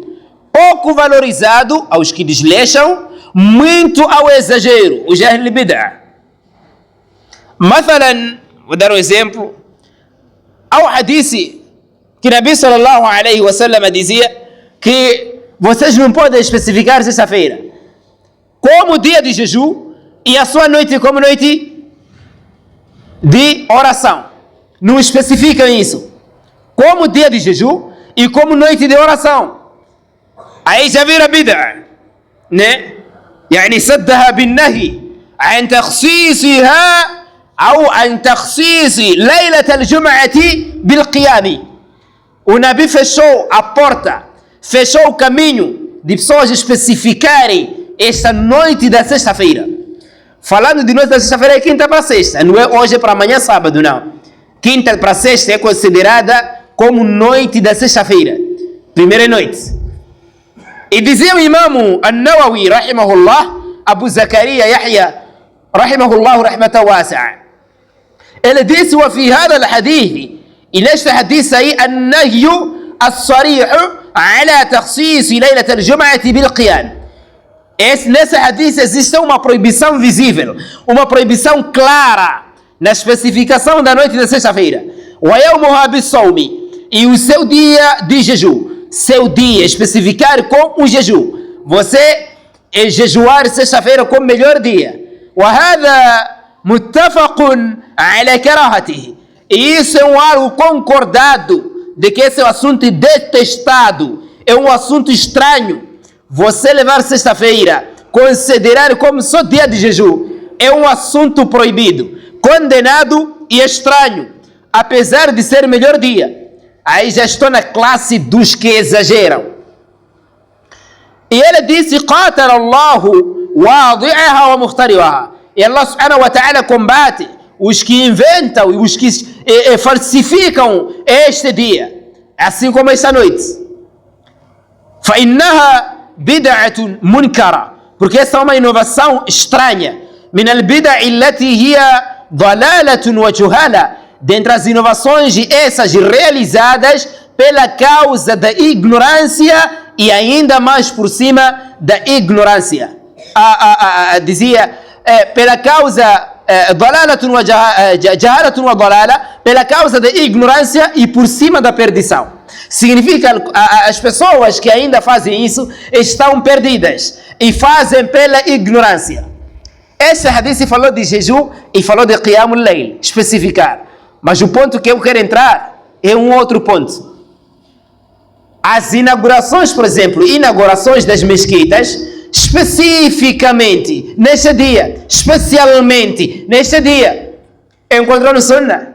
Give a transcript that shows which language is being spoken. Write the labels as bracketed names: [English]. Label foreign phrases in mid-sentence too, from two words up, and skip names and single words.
[Portuguese] Pouco valorizado aos que desleixam, muito ao exagero, os [Arabic] أهل بدعة. [Portuguese] Mathalan, vou dar um exemplo. Há um hadith que Nabi [Arabic] صلى الله عليه وسلم [Portuguese] dizia que vocês não podem especificar sexta-feira como dia de jejum e a sua noite como noite de oração. Não especificam isso. Como dia de jejum e como noite de oração. Aí já vira bid'ah, né? [Arabic] يعني سدها بالنهي عن تخصيصها أو عن تخصيص ليلة الجمعة بالقيام. [Portuguese] O Nabi fechou a porta, fechou o caminho de pessoas especificarem esta noite da sexta-feira. Falando de noite da sexta-feira é quinta para sexta, não é hoje para amanhã sábado, não. Quinta para sexta é considerada como noite da sexta-feira, primeira noite. E dizia o imam An-Nawawi, rahimahullah, Abu Zakaria Yahya, [Arabic] رحمه الله رحمة واسعة. [Portuguese] Ele disse, [Arabic] وفي هذا الحديث, [Portuguese] e neste hadith aí, [Arabic] النهي الصريح على تخصيص ليلة الجمعة بالقيام. [Portuguese] Nesse hadith existe uma proibição visível, uma proibição clara na especificação da noite da sexta-feira. [Arabic] ويومها بالصوم, [Portuguese] e o seu dia de jejum, seu dia, especificar com o jejum. Você jejuar sexta-feira como melhor dia. [Arabic] وهذا متفق على كراهته. [Portuguese] E isso é algo concordado, de que esse é um assunto detestado, é um assunto estranho. Você levar sexta-feira, considerar como só dia de jejum, é um assunto proibido, condenado e estranho, apesar de ser melhor dia. Aí já estou na classe dos que exageram. E ele disse, [Arabic] قاتل الله واضعها ومخترعها. [Portuguese] E [Arabic] الله سبحانه وتعالى [Portuguese] combate os que inventam e os que falsificam este dia, assim como esta noite. [Arabic] فإنها بدعة منكرة, [Portuguese] porque essa é uma inovação estranha. [Arabic] من البدع التي هي ضلالة وجهالة, [Portuguese] dentre as inovações essas realizadas pela causa da ignorância e ainda mais por cima da ignorância. Dizia pela causa [Arabic] جهالة وضلالة, [Portuguese] pela causa da ignorância e por cima da perdição. Significa as pessoas que ainda fazem isso estão perdidas e fazem pela ignorância. Esse hadith falou de jejum e falou de [Arabic] قيام الليل, [Portuguese] especificar. Mas o ponto que eu quero entrar é um outro ponto. As inaugurações, por exemplo, inaugurações das mesquitas, especificamente neste dia, especialmente neste dia, encontrou no Sunnah?